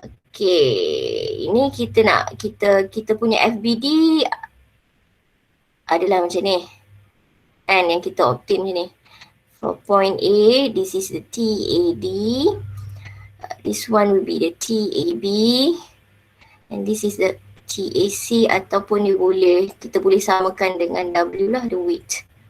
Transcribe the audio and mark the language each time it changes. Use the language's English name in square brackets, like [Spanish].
[Malay] Okay, ini kita nak kita punya FBD adalah macam ni. And yang kita obtain macam ni. [English] For point A, this is the TAD. This one will be the TAB. And this is the TAC [Malay] ataupun kita boleh samakan dengan W lah, [English] the width.